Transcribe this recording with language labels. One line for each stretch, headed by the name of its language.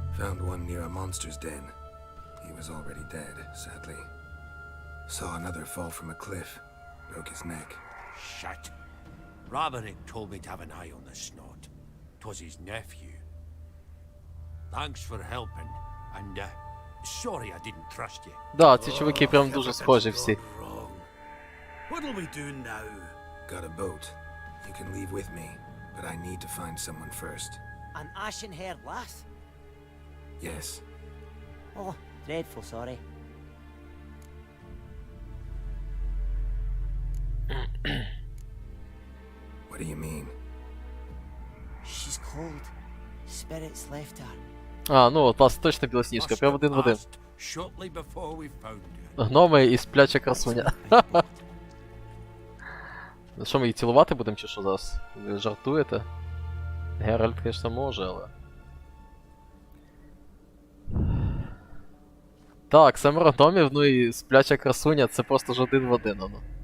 English: Found one near a monster's den. He was already dead, sadly. Saw another fall from a cliff. Broke his neck. Shit. Raverick told me to have an eye on the snot. 'Twas his nephew. Thanks for helping, and sorry I didn't trust you.
Ukrainian: Да, ці чуваки прям дуже схожі всі.
English: Wrong. What'll we do now? Got a boat. You can leave with me, but I need to find someone first. An ashen-haired lass? Yes. Oh, dreadful sorry. What do you mean? She's cold. Spirits left her.
Ukrainian: А, ну от, вас точно Білосніжка, прям один в один.
English: Past, shortly before we found you.
Ukrainian: Гноми і спляча красуня. Ну що, ми її цілувати будемо чи що зараз? Ви жартуєте? Геральт, звісно, може, але... Так, 7 гномів, ну і спляча красуня, це просто ж один в один, ну.